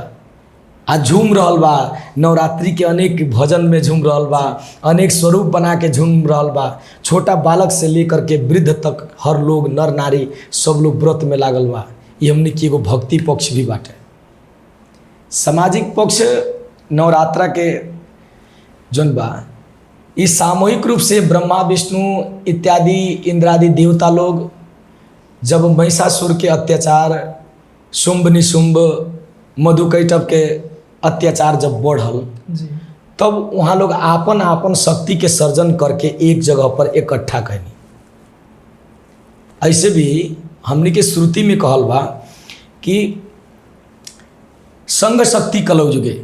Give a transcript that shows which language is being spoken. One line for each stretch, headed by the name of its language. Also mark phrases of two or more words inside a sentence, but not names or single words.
Bhojpuri: आ झूम रहल बा, नवरात्रि के अनेक भजन में झूम रहल बा, अनेक स्वरूप बना के झूम रहल बा। छोटा बालक से लेकर के वृद्ध तक हर लोग, नर नारी सब लोग व्रत में लागल बा। ये हमने की एगो भक्ति पक्ष भी बाटे। सामाजिक पक्ष नवरात्रा के जौन बा, इस सामूहिक रूप से ब्रह्मा विष्णु इत्यादि इंद्रादि देवता लोग जब महिषासुर के अत्याचार, शुंभ निशुंभ मधुकैटभ के अत्याचार जब बढ़ल, तब वहाँ लोग आपन आपन शक्ति के सर्जन करके एक जगह पर इकट्ठा कैनी।
Sanskrit: ऐसे भी हमने के श्रुति में कहल बा कि संग शक्ति कलौ जुगे।